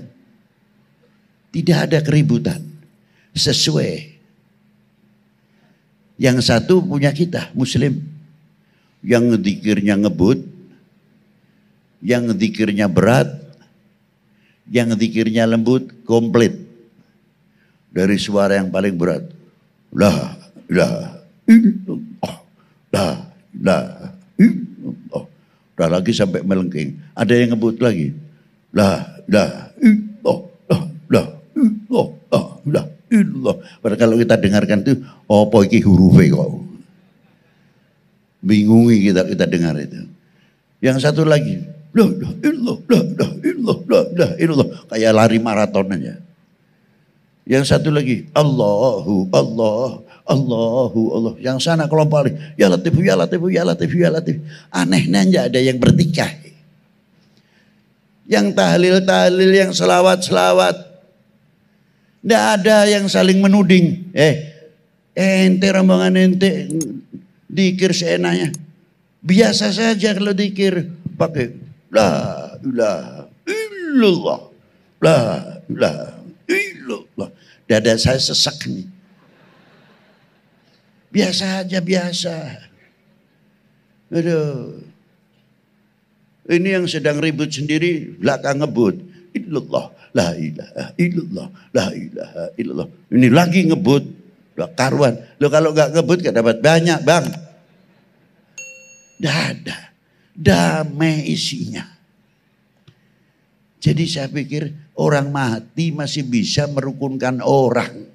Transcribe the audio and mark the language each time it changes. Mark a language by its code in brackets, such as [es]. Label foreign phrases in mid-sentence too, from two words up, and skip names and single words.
[id] Tidak ada keributan. Sesuai. Yang satu punya kita, muslim. Yang zikirnya ngebut. Yang zikirnya berat. Yang zikirnya lembut, komplit. Dari suara yang paling berat. [ar] لا إله إلا الله. لا إله إلا الله. [id] Udah lagi sampai melengking. Ada yang ngebut lagi. [ar] لا إله إلا الله. لا إله إلا الله. [id] Padahal kalau kita dengarkan itu, [jv] apa iki hurufe kok. [id] Bingungi kita dengar itu. Yang satu lagi. [ar] لا إله إلا الله. لا إله إلا الله. لا إله إلا الله. [id] Kayak lari maraton aja. Yang satu lagi, [ar] الله، الله، الله، الله. [id] Yang sana kelompok, [ar] يا لطيف، يا لطيف، يا لطيف، يا لطيف. [id] Anehnya enggak ada yang bertikai. Yang tahlil-tahlil, yang selawat-selawat. Enggak ada yang saling menuding. Ente rombongan ente, dikir seenaknya. Biasa saja kalau dikir. Pakai, [ar] لا إله إلا الله، لا إله إلا الله. [id] Dada saya sesak nih. Biasa aja, biasa. Aduh. Ini yang sedang ribut sendiri, belakang ngebut. [ar] إلا الله، لا إله إلا الله، لا إله إلا الله. [id] Ini lagi ngebut, udah karuan. Lo kalau gak ngebut gak dapat banyak bang. Dah ada, damai isinya. Jadi saya pikir orang mati masih bisa merukunkan orang.